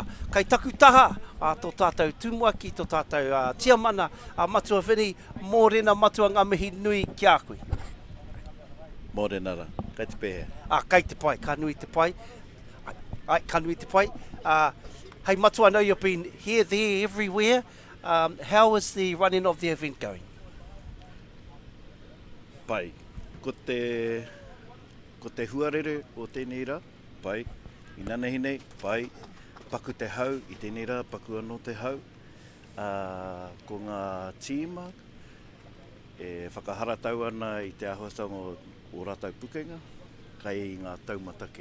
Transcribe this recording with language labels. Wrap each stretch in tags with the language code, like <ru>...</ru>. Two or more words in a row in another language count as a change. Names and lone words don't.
<mi>Kai taku taha tō tātou tumuaki, tō tātou tiamana matua whini, mōrena matua ngā mihi nui ki a koe. Mōrena ra, kai te pēhea. Kai te pai, ka nui te pai. Ka nui te pai.</mi> <en>Hey matua, I know you've been here, there, everywhere. How is the running of the event going?</en> <mi>Pai, ko te huarere o tēnei rā, pai, I nana hinei, pai, paku te hau, I tēnei rā, paku anō te hau, ko ngā tīma, whakaharatau ana I te āhuatanga o rātau pukenga, kai ngā taumatake.</mi>